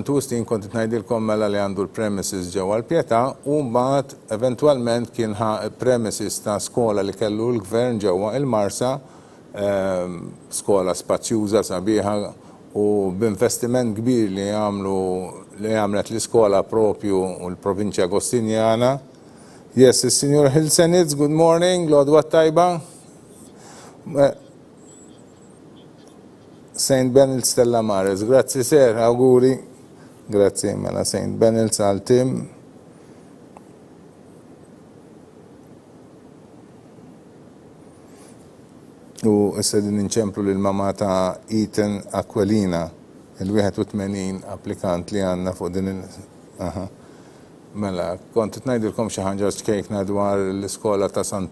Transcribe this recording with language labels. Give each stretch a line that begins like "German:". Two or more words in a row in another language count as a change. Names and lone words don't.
Maltese: Augustine kontit ngħidilkom mela li għandu l-premises ġewwa l-Pjetà u mbagħad eventwalment kien premises ta' skola li kellu l-gvern ġewwa il-Marsa, skola spazjuża sabiħa u b'investiment kbir li għamlet l-iskola propju u l-Provinċja Agostinjana.
English: Yes, Signor Hilsenitz, good morning,
Maltese: l-għodwa tajba. St.
Italian: Benils Stella Maris, grazie ser, auguri.
Maltese: Grazie mela St. Benils għal Tim. U issa din inċemplu l-mama ta' Ethan Aquilina, il-81 applikant li għanna fuq din Mela, kontet ngħidilkom xi ħaġa xkejkna dwar l-iskola ta' St.